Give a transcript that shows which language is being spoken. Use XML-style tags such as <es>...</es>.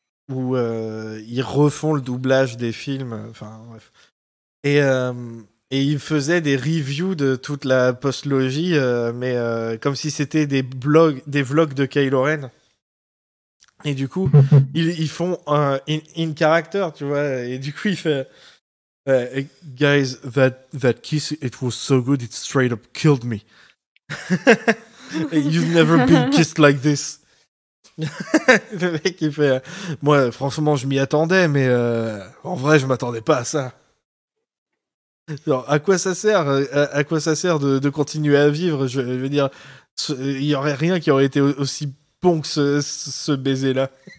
<fr>Où ils refont le doublage des films, enfin bref. Et ils faisaient des reviews de toute la postlogie, mais comme si c'était des vlogs de Kylo Ren. Et du coup, ils font un in character, tu vois. Et du coup, il fait</fr> <en>Guys, that kiss, it was so good, it straight up killed me. You've never been kissed like this.</en> <fr>Le mec, il fait moi, franchement, je m'y attendais, mais en vrai, je m'attendais pas à ça. Alors, à quoi ça sert, à quoi ça sert de continuer à vivre, je veux dire, il n'y aurait rien qui aurait été aussi bon que ce baiser-là.</fr>